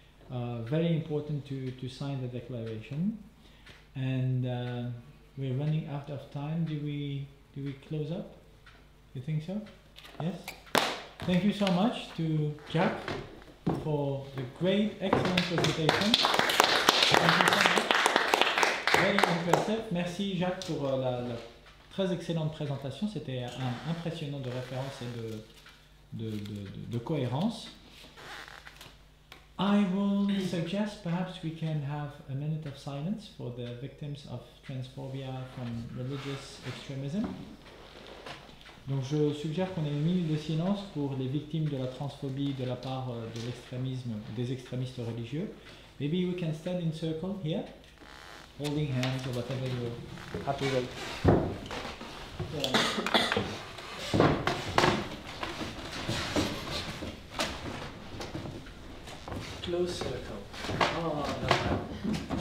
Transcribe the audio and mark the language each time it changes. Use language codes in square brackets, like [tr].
[en] Very important to sign the declaration. And we're running out of time. Do we close up? You think so? Yes? Thank you so much to Jack for the great, excellent presentation. Thank you so much. Very impressive. [fr] Merci Jacques pour la très excellente présentation. C'était impressionnant de référence et de cohérence. [en] I will suggest perhaps we can have a minute of silence for the victims of transphobia from religious extremism. [fr] Donc je suggère qu'on ait une minute de silence pour les victimes de la transphobie de la part de l'extrémisme, des extrémistes religieux. [en] Maybe we can stand in circle here, holding hands or whatever you're happy with. Close circle. Oh, no.